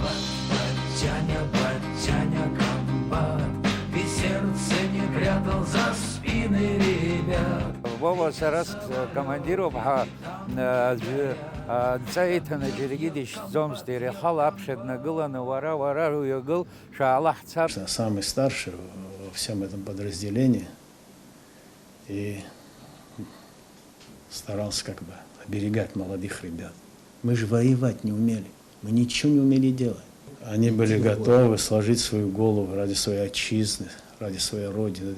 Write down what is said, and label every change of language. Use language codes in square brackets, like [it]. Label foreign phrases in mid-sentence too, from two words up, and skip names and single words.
[ab] Вова сара командируп нца иҭаны џьаргьы дишьӡомызт, иара ихала аԥхьа днагыланы, уара уҩагыл, шәаала ҳцап. [ru] Самый старший во всем этом подразделении и старался как бы оберегать молодых ребят. Мы же воевать не умели, мы ничего не умели делать. Они были готовы сложить свою голову ради своей отчизны, ради своей родины.